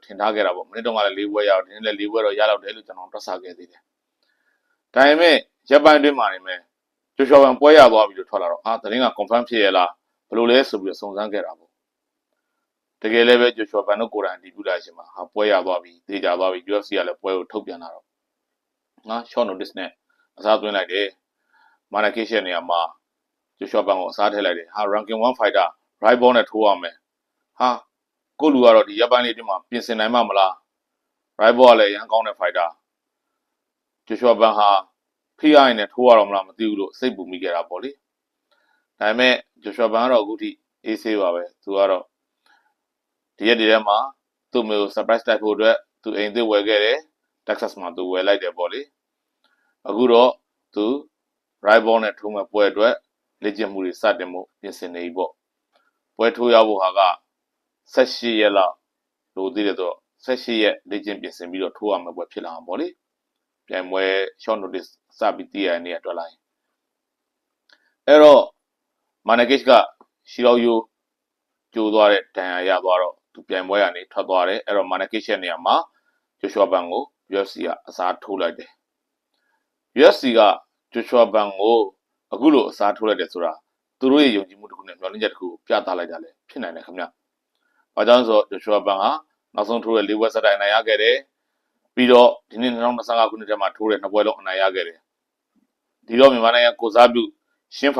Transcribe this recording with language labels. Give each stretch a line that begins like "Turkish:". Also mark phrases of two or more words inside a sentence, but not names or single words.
Burmese: ထင်ထားခဲ့တာပေါ့မနေ့တုန်းကလည်း၄ပွဲရအောင်ဒီနေ့လည်း၄ပွဲတော့ရတော့တယ်လို့ကျွန်တော်တွက်ဆခဲ့သေးတယ်ဒါပေမဲ့ရပ်ပိုင်းတွင်းမှာနေမယ်ဂျိုရှွာဘန်ပွဲရသွားပြီလို့ထွက်လာတော့သတင်းက confirm ဖြစ်ရဲ့လားဘယ်လိုလဲဆိုပြီးတော့စုံစမ်းခဲ့တာ ပေါ့တကယ်လည်းပဲဂျိုရှွာဘန်တို့ကိုယ်တိုင်ဒီပြလာရှင်မှာပွဲရသွားပြီတေချာသွားပြီ UFC ကလည်းပွဲကိုထုတ်ပြန်လာတော့
English: short notice
Burmese: နဲ့အစားသွင်းလိုက်တယ်မာနာကေ ရှ်ရဲ့နေရာမှာဂျိုရှွာဘန်ကိုအစားထည့်လိုက်တယ်
English: ranking 1 fighter
Burmese: right ball နဲ့ထိုးရမယ်ကိုလူကတော့ဒီရပ်ပိုင်းလေးအတွင်းမှာပြင်ဆင်နိုင်မှ မလား right ball ကလည်းရန်ကောင်းတဲ့ fighter ဂျိုရှွာဘန်ဟာဖိအားနဲ့ထိုးရတော့မလားမသိဘူးလို့စိတ်ပူမိခဲ့တာပေါ့လေဒါပေမဲ့ဂျိုရှွာဘန်ကတော့အခုထိအေးဆေးပါပဲသူကတော့ဒီရက်ဒီထဲမှာသူ့မျိုး surprise တိုက်ဖို့အတွက်သူအိမ်သစ်ဝယ်ခဲ့တယ် Texas မှာသူဝယ်လိုက်တယ်ပေါ့လေအခုတော့သူ right ball နဲ့ထိုးမဲ့ပွဲအတွက်လေ့ကျင့်မှုတွေစတင်မှုပြင်ဆင်နေပြီပေါ့ပွဲထိုးရဖို့ဟာက 18ရက်လောက်လို့သိတယ်ဆိုတော့18ရက်လေ့ကျင့်ပြင်ဆင်ပြီးတော့ထိုးရမယ့်ပွဲဖြစ်လာမှာပေါ့လေပြန်ပွဲ
English: short notice
Burmese: စပြီးတည်ရတဲ့နေ့အတွက်လိုက်အဲ့တော့မာနဂစ်ကရှီရောယိုကျိုးသွားတဲ့ဒဏ်ရာရသွားတော့သူပြန်ပွဲကနေထွက်သွားတယ်အဲ့တော့မာနဂစ်ရဲ့နေရာမှာဂျိုရှွာဘန်ကို UFC ကအစားထိုးလိုက်တယ် UFC ကဂျိုရှွာဘန်ကိုအခုလိုအစားထိုးလိုက်တယ်ဆိုတာသူတို့ရဲ့ယုံကြည်မှုတစ်ခုနဲ့မျှော်လင့်ချက်တစ်ခုပြသလိုက်တာလည်းဖြစ်နိုင်တယ်ခင်ဗျ။ဘာကြောင့်ဆိုတော့ဂျိုရှွာဘန်ဟာနောက်ဆုံးထိုးတဲ့၄ပွဲစတိုင်အနိုင်ရခဲ့တယ်ပြီးတော့ဒီနေ့2025ခုနှစ်ထဲမှာထိုးတဲ့2ပွဲလုံးအနိုင်ရခဲ့တယ်ဒီတော့မြန်မာနိုင်ငံကိုစားပြုရှင်းဖို